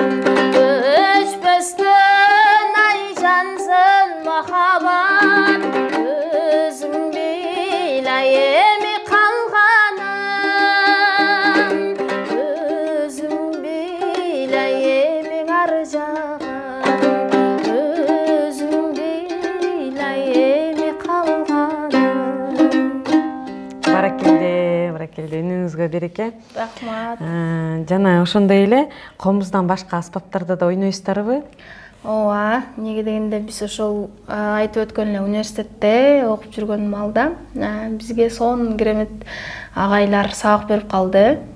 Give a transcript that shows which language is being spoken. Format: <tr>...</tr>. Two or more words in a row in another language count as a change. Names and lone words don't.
<ky>Өчпөстөн жансын махабат Өзүм билай эми калганым Өзүм билай эми аржагым Өзүм билай эми калганым Баракелде, үнүңүзгө береке. Рахмат. Жана ошондой эле комуздан башка аспаптарда да ойнойсуздарбы? Ооба, неге дегенде биз ошол айтып өткөн эле университетте окуп жүргөн маалда бизге сонун керемет агайлар сабак берип калды.</ky>